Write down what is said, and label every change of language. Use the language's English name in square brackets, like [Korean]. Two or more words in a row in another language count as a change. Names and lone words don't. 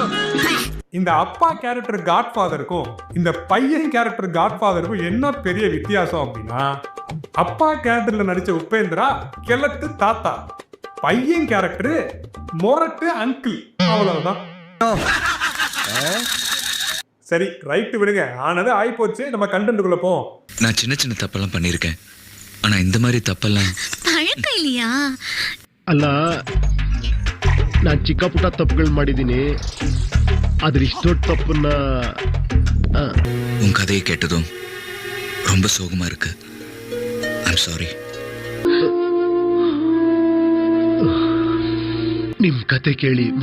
[Tamil] இந்த அப்பா கேரக்டர் காட்ஃபாதருக்கும் இந்த பையன் கேரக்டர் காட்ஃபாதருக்கும் என்ன பெரிய வித்தியாசம் அப்படின்னா, அப்பா கேரக்டர்ல நடிச்ச உபேந்திரா கிழட்டு தாத்தா, பையன் கேரக்டர் மொரட்டு அங்கிள், அவ்வளவுதான். சரி ரைட்டு விடுங்க, ஆனது ஆயிப்போச்சு, நம்ம கண்டென்ட்டுக்குள்ள போவோம். நான் சின்ன சின்ன தப்பெல்லாம் பண்ணியிருக்கேன், ஆனா இந்த மாதிரி தப்பெல்லாம் பழக்கம் இல்லையா? [Kannada] ಅಲ್ಲ ನಾನು ಚಿಕ್ಕ ಪುಟ್ಟ ತಪ್ಪುಗಳು ಮಾಡಿದ್ದೀನಿ, ಆದ್ರೆ ಇಷ್ಟೊಟ್ಟು ತಪ್ಪನ್ನ [Tamil] உன் கதையை கேட்டதும் ரொம்ப சோகமா இருக்கு. [English] I'm sorry. [Kannada] ನಿಮ್ ಕತೆ ಕೇಳಿ